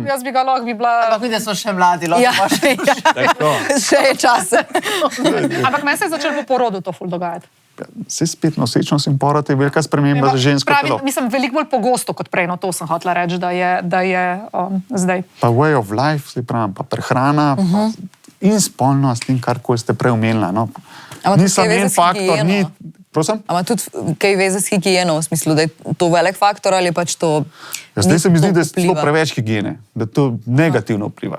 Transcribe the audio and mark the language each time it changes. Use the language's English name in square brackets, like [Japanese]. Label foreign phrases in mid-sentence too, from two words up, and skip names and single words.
[Slovenian] Jaz bi ga lahko bi bila... Ampak vidim, da smo še mladi, lahko še je čas. Ampak meni se je začelo po porodu to ful dogajati. Se spet nosečnost in porod je velika sprememba za žensko telo. Mislim, veliko bolj pogosto kot prej, no to sem hotela reči, da je zdaj. [English] Pa way of life, [Slovenian] se pravim, pa prehrana in spolnost in karkoli ste prej omenila. Ni samo en faktor, ni... Prosim? Ama tudi kaj veze s higieno, v smislu, da je to velik faktor ali pač to... Zdaj se mi zdi, da je celo preveč higiene, da to negativno vpliva.